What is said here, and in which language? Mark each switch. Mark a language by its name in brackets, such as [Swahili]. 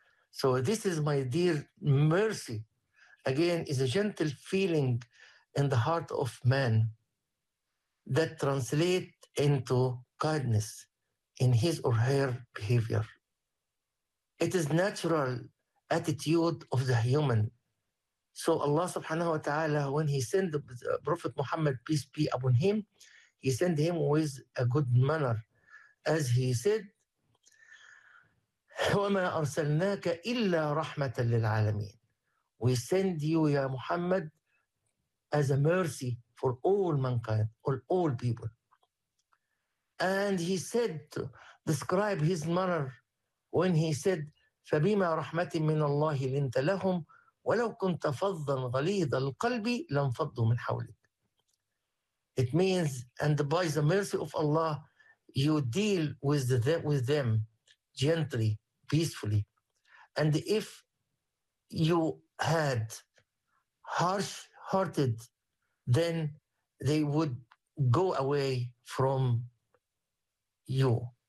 [English] So this is, my dear, mercy. Again, is a gentle feeling in the heart of man that translate into kindness in his or her behavior. It is natural attitude of the human. So Allah subhanahu wa ta'ala, when he sent the Prophet Muhammad, peace be upon him, he sent him with a good manner. As he said, [Arabic] وَمَا أَرْسَلْنَاكَ إِلَّا رَحْمَةً لِلْعَالَمِينَ. [English] We send you, ya Muhammad, as a mercy for all mankind, all people. And he said, to describe his manner when he said, [Arabic] فَبِمَا رَحْمَةٍ مِّنَ اللَّهِ لِنْتَ لَهُمْ وَلَوْ كُنْتَ فَضًّا غَلِيظَ الْقَلْبِ لَنْفَضُّوا مِنْ حَوْلِكَ. [English] It means, and by the mercy of Allah, you deal with them gently, peacefully. And if you had harsh hearted, then they would go away from you.